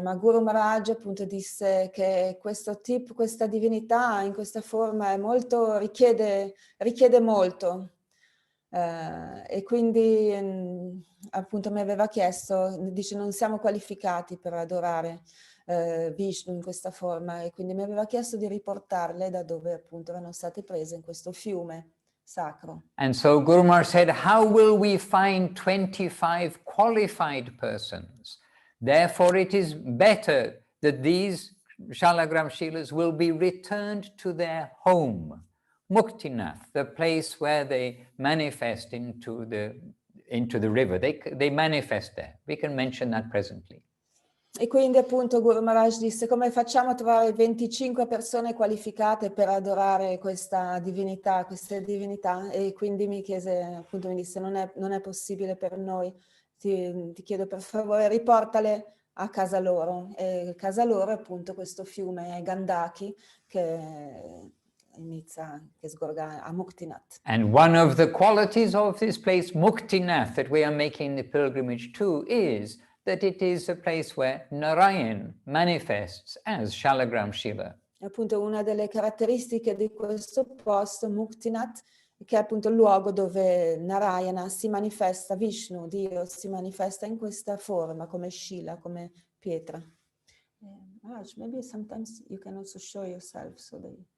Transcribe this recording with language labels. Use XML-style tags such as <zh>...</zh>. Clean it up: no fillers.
<it>Ma Guru Maharaj appunto disse che questa divinità in questa forma è molto, richiede molto. E quindi appunto mi aveva chiesto, dice non siamo qualificati per adorare Vishnu in questa forma, e quindi mi aveva chiesto di riportarle da dove appunto erano state prese in questo fiume sacro.</it> <en>And so Guru Maharaj said, how will we find 25 qualified persons? Therefore it is better that these Shalagram Shilas will be returned to their home, Muktinath, the place where they manifest into the river. They manifest there. We can mention that presently.</en> <it>E quindi appunto Guru Maharaj disse: come facciamo a trovare 25 persone qualificate per adorare questa divinità, queste divinità? E quindi mi chiese, appunto mi disse: non è possibile per noi, ti chiedo per favore riportale a casa loro. E casa loro è appunto questo fiume Gandaki che sgorga a Muktinath.</it> <en>And one of the qualities of this place, Muktinath, that we are making the pilgrimage to, is that it is a place where Narayan manifests as Shalagram Shiva.</en> <it>E appunto una delle caratteristiche di questo posto, Muktinath, che è appunto il luogo dove Narayana si manifesta, Vishnu, Dio, si manifesta in questa forma, come Shila, come pietra.</it> <en>Maharaj, maybe sometimes you can also show yourself so they...</en>